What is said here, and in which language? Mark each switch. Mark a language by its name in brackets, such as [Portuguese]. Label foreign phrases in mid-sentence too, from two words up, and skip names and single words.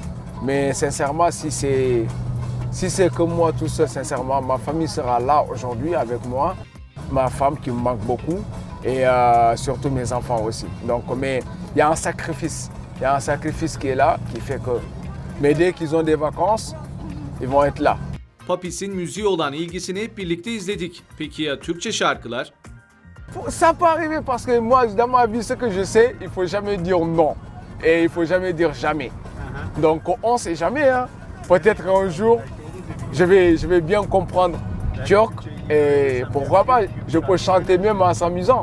[French] Mais sincèrement, si c'est que moi tout seul, sincèrement, ma famille sera là aujourd'hui avec moi. Ma femme qui me manque beaucoup et surtout mes enfants aussi. Donc, mais il y a un sacrifice. Il y a un sacrifice qui est là, qui fait que... Mais dès qu'ils ont des vacances, ils vont être là. [Turkish] Papis'in müziğe olan ilgisini hep birlikte izledik. Peki ya Türkçe şarkılar? [French] Ça peut arriver parce que moi, dans ma vie, ce que je sais, il ne faut jamais dire non. Et il ne faut jamais dire jamais. Donc on ne sait jamais. Hein. Peut-être qu'un jour, je vais bien comprendre turc et pourquoi pas, je peux chanter même en s'amusant.